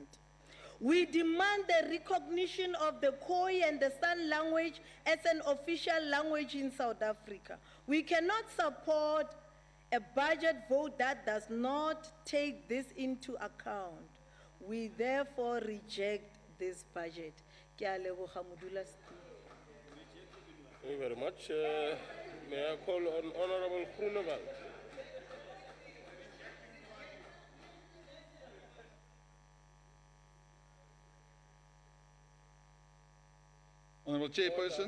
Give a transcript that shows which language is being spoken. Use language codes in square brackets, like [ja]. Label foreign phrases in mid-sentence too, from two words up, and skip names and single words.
[en] We demand the recognition of the Khoi and the San language as an official language in South Africa. We cannot support a budget vote that does not take this into account. We therefore reject this budget. [tn] Ke a leboga Modulasetulo. [en] Thank you very much. May I call on Honorable Groenewald? Honorable Chairperson,